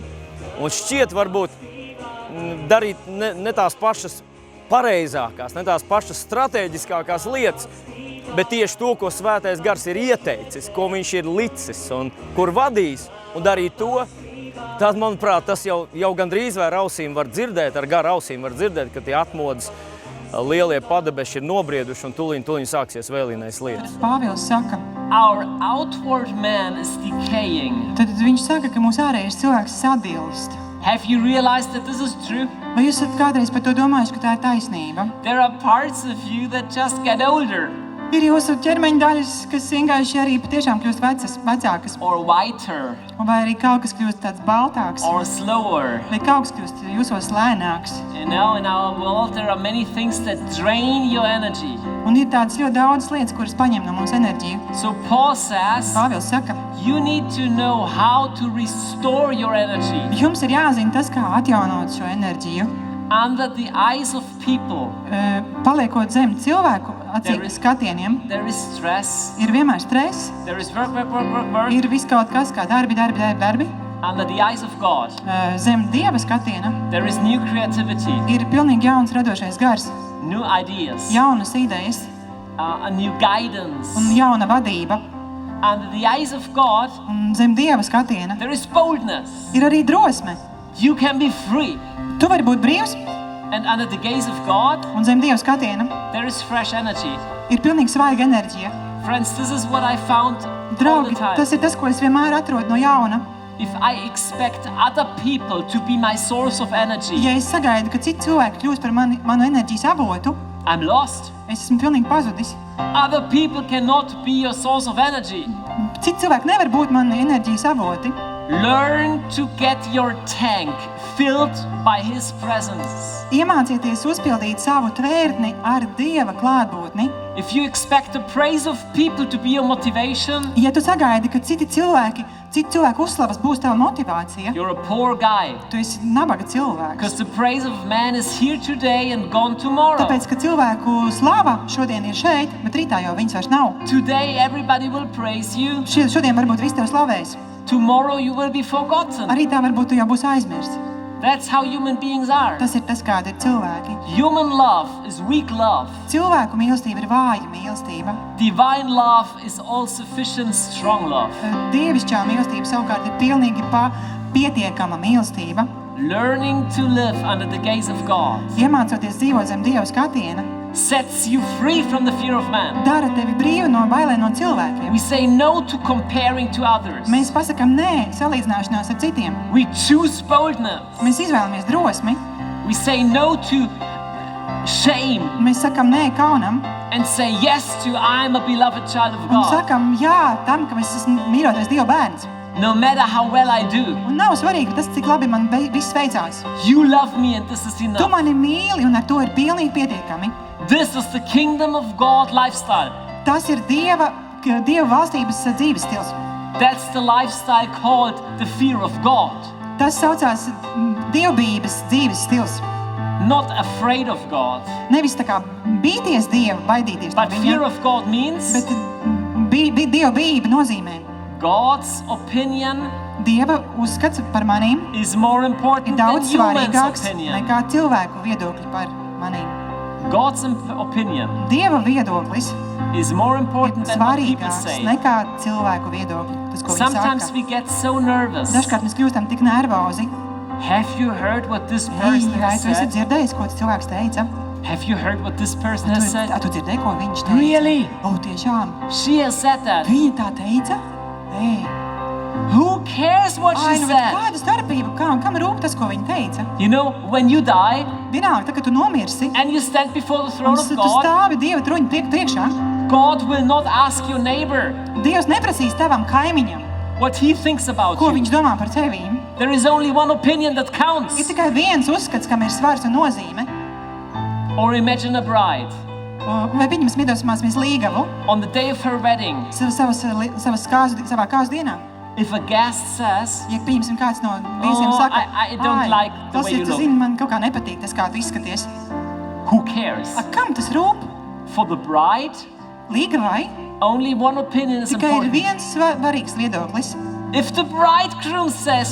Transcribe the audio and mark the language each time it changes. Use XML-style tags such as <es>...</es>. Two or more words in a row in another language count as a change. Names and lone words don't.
<lv>Un šķiet varbūt darīt ne tās pašas pareizākās, ne tās pašas strateģiskākās lietas, bet tieši to, ko svētais gars ir ieteicis, ko viņš ir licis un kur vadījis un darīt to, tad, manuprāt, tas jau gandrīz vai ar ausīm var dzirdēt, ar garu ausīm var dzirdēt, ka tie atmodas lielie padebeši ir nobrieduši un tuliņ sāksies vēlīnais lietas. Pāvils saka,</lv> <en>Our outward man is decaying.</en> <lv>tad viņš saka, ka mūsu ārējais cilvēks sadilst.</lv> <en>Have you realized that this is true?</en> <lv>Vai jūs esat kādreiz par to domājuši, ka tā ir taisnība?</lv> <en>There are parts of you that just get older</en> <lv>Ir jūsu ķermeņa daļas, kas vienkārši arī patiešām kļūst vecākas,</lv> <en>or whiter</en> <lv>vai arī kaut kas kļūst tāds baltāks,</lv> <en>or slower.</en> <lv>vai kaut kas kļūst jūsos lēnāks.</lv> <en>You know, in our world there are many things that drain your energy.</en> <lv>Un ir tādas ļoti daudzas lietas, kuras paņem no mums enerģiju.</lv> <en>So Paul says,</en> <lv>Pāvils saka,</lv> <en>you need to know how to restore your energy.</en> <lv>jums ir jāzina tas, kā atjaunot šo enerģiju.</lv> <en>Under the eyes of people,</en> <lv>Paliekot zem cilvēku skatieniem,</lv> <en>there is stress,</en> <lv>ir vienmēr stress,</lv> <en>there is work.</en> <lv>ir viss kaut kas kā darbi.</lv> <en>Under the eyes of God,</en> <lv>Zem Dieva skatiena</lv> <en>there is new creativity,</en> <lv>ir pilnīgi jauns radošais gars,</lv> <en>new ideas,</en> <lv>jaunas idejas</lv> <en>a new guidance.</en> <lv>un jauna vadība.</lv> <en>Under the eyes of God,</en> <lv>Un zem Dieva skatiena</lv> <en>there is boldness.</en> <lv>ir arī drosme.</lv> <en>You can be free.</en> <lv>Tu vari būt brīvs,</lv> <en>And under the gaze of God,</en> <lv>un zem Dieva skatiena</lv> <en>there is fresh energy.</en> <lv>ir pilnīgi svaiga enerģija.</lv> <en>Friends, this is what I found all the</en> <lv>Draugi,</lv> <en>time.</en> <lv>tas ir tas, ko es vienmēr atrodu no jauna.</lv> <en>If I expect other people to be my source of energy,</en> <lv>Ja es sagaidu, ka citi cilvēki kļūst par manu enerģijas avotu,</lv> <en>I'm lost.</en> <lv>es esmu pilnīgi pazudis.</lv> <en>Other people cannot be your source of energy.</en> <lv>Citi cilvēki nevar būt mani enerģijas avoti.</lv> <en>Learn to get your tank filled by His presence.</en> <lv>Iemācieties uzpildīt savu tvērtni ar Dieva klātbūtni.</lv> <en>If you expect the praise of people to be your motivation,</en> <lv>Ja tu sagaidi, ka citu cilvēku uzslavas būs tava motivācija,</lv> <en>you're a poor guy.</en> <lv>tu esi nabaga cilvēks.</lv> <en>Because the praise of man is here today and gone tomorrow.</en> <lv>Tāpēc, ka cilvēku slava šodien ir šeit, bet rītā jau viņas vairs nav.</lv> <en>Today everybody will praise you.</en> <lv>Šodien varbūt viss tev slavēs.</lv> <en>Tomorrow you will be forgotten.</en> <lv>Arī tā varbūt tu jau būsi aizmirsts.</lv> <en>That's how human beings are.</en> <lv>Tas ir tas, kādi ir cilvēki.</lv> <en>Human love is weak love.</en> <lv>Cilvēku mīlestība ir vāja mīlestība.</lv> <en>Divine love is all-sufficient, strong love.</en> <lv>Dievišķā mīlestība savukārt ir pilnīgi pietiekama mīlestība.</lv> <en>Learning to live under the gaze of God</en> <lv>Iemācoties dzīvot zem Dieva skatiena,</lv> <en>sets you free from the fear of man.</en> <lv>dara tevi brīvu no bailēm no cilvēkiem.</lv> <en>We say no to comparing to others.</en> <lv>Mēs pasakām nē salīdzināšanās ar citiem.</lv> <en>We choose boldness.</en> <lv>Mēs izvēlamies drosmi.</lv> <en>We say no to shame</en> <lv>Mēs sakām nē kaunam</lv> <en>and say yes to I'm a beloved child of</en> <lv>un</lv> <en>God.</en> <lv>sakām jā tam, ka es esmu mīļotais Dieva bērns.</lv> <en>No matter how well I do,</en> <lv>Un nav svarīgi tas, cik labi man viss veicās.</lv> <en>you love me and this is</en> <lv>Tu</lv> <en>enough.</en> <lv>mani mīli un ar to ir pilnīgi pietiekami.</lv> <en>This is the kingdom of God lifestyle.</en> <lv>Tas ir Dieva valstības dzīves stils.</lv> <en>That's the lifestyle called the fear of God.</en> <lv>Tas saucās dievbijības dzīves stils.</lv> <en>Not afraid of God.</en> <lv>Nevis tā kā bīties Dievu, baidīties no</lv> <en>But fear</en> <lv>viņa,</lv> <en>of God means</en> <lv>bet dievbijība nozīmē</lv> <en>God's opinion</en> <lv>Dieva uzskats par manīm</lv> <en>is more</en> <lv>ir</lv> <en>important than</en> <lv>daudz</lv> <en>human's</en> <lv>svarīgāks</lv> <en>opinion.</en> <lv>nekā cilvēku viedokļi par manīm.</lv> <en>God's opinion</en> <lv>Dieva viedoklis</lv> <en>is more</en> <lv>ir</lv> <en>important than what people</en> <lv>svarīgāks</lv> <en>say.</en> <lv>nekā cilvēku viedokļi. Tas, ko viņi</lv> <en>Sometimes</en> <lv>saka.</lv> <en>we get so nervous.</en> <lv>Dažkārt mēs kļūstam tik nervozi.</lv> <en>Have you heard what this</en> <lv>Hei,</lv> <en>person</en> <lv>vai</lv> <en>has</en> <lv>tu esi</lv> <en>said?</en> <lv>dzirdējis, ko tas cilvēks teica?</lv> <en>Have you heard what this person has said?</en> <lv>Tu dzirdēji, ko viņš teica?</lv> <en>Really?</en> <lv>O, tiešām.</lv> <en>She has said that.</en> <lv>Viņa tā teica? Ei,</lv> <en>Who cares what she</en> <lv>nu, bet</lv> <en>said?</en> <lv>kāda starpība? Kam rūp tas, ko viņa teica?</lv> <en>You know, when you die</en> <lv>Vienalga, tā, kad tu nomirsi,</lv> <en>and you stand before the</en> <lv>un</lv> <en>throne of</en> <lv>tu</lv> <en>God,</en> <lv>stāvi Dieva troņa priekšā,</lv> <en>God will not ask your neighbor</en> <lv>Dievs neprasīs tavam kaimiņam,</lv> <en>what he thinks about</en> <lv>ko</lv> <en>you.</en> <lv>viņš domā par tevīm.</lv> <en>There is only one opinion that</en> <lv>Ir</lv> <en>counts.</en> <lv>tikai viens uzskats, kam ir svars un nozīme.</lv> <en>Or imagine a bride</en> <lv>Vai viņam iedomāsimies līgavu</lv> <en>on the day of her wedding.</en> <lv>savā kāzu dienā?</lv> <en>If a guest says,</en> <lv>Ja, pieņemsim, kāds no viesiem</lv> <en>Oh,</en> <lv>saka,</lv> <en>I don't like the way you</en> <lv>tu</lv> <en>look."</en> <lv>zini, man kaut kā nepatīk tas, kā tu izskaties.</lv> <en>who cares?</en> <lv>Kam tas rūp?</lv> <en>For the bride,</en> <lv>Līgavai</lv> <en>only one opinion is</en> <lv>tikai ir</lv> <en>important.</en> <lv>viens svarīgs viedoklis.</lv> <en>If the bridegroom says</en>